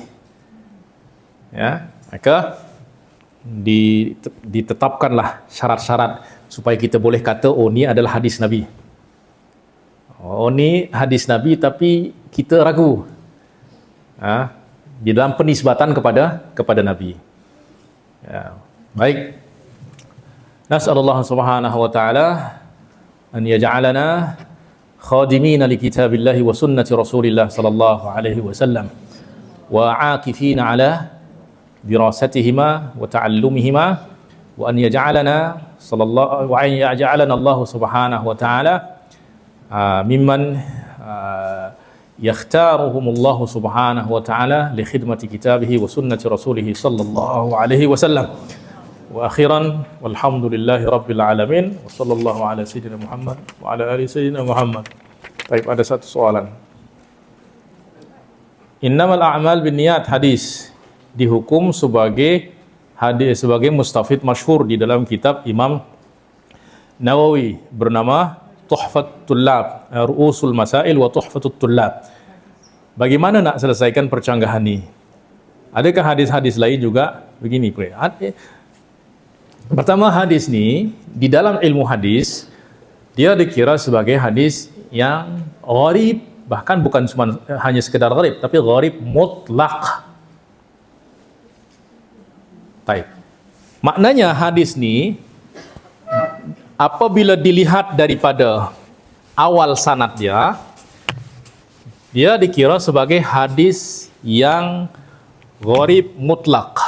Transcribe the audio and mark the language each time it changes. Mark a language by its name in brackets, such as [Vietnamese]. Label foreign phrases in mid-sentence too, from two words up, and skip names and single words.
[Malay] Ya, maka ditetapkanlah syarat-syarat supaya kita boleh kata, oh ni adalah hadis Nabi. Oh ni hadis Nabi, tapi kita ragu di dalam penisbatan kepada Nabi. Ya, baik. [Arabic] نسأل الله سبحانه وتعالى أن يجعلنا خادمين لكتاب الله وسنة رسول الله صلى الله عليه وسلم وعاكفين على دراستهما وتعلمهما وأن يجعلنا الله سبحانه وتعالى ممن يختارهم الله سبحانه وتعالى لخدمة كتابه وسنة رسوله صلى الله عليه وسلم. وآخرا والحمد لله رب العالمين وصلى الله على سيدنا محمد وعلى آل سيدنا محمد. [Malay] Baik, ada satu soalan. [Arabic] إنما الأعمال بالنيات [Malay] hadis dihukum sebagai hadis, sebagai mustafid masyhur di dalam kitab Imam Nawawi bernama Tuhfatul Tullab, Ru'usul Masail wa Tuhfatul Tullab. Bagaimana nak selesaikan percanggahan ini? Adakah hadis-hadis lain juga begini? Pertama, hadis ni di dalam ilmu hadis dia dikira sebagai hadis yang gharib, bahkan bukan cuma hanya sekedar gharib, tapi gharib mutlak. Baik. Maknanya hadis ni apabila dilihat daripada awal sanad dia dikira sebagai hadis yang gharib mutlak.